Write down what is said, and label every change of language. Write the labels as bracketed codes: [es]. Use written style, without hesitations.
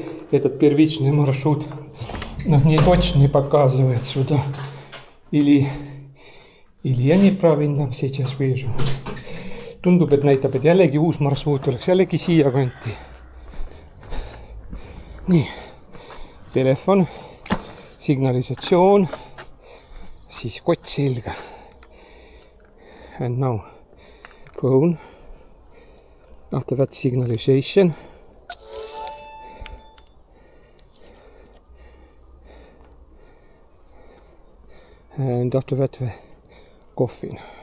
[ru] Этот первичный маршрут не точно не показывает сюда. Или я неправильно сейчас вижу. [et] Tundub, et näitab, et jällegi uus marsruut oleks jällegi siia kanti. Nii. Telefon, signalisatsioon, siis kott selga. [en] And now phone. After that signalization. And after that the coffin.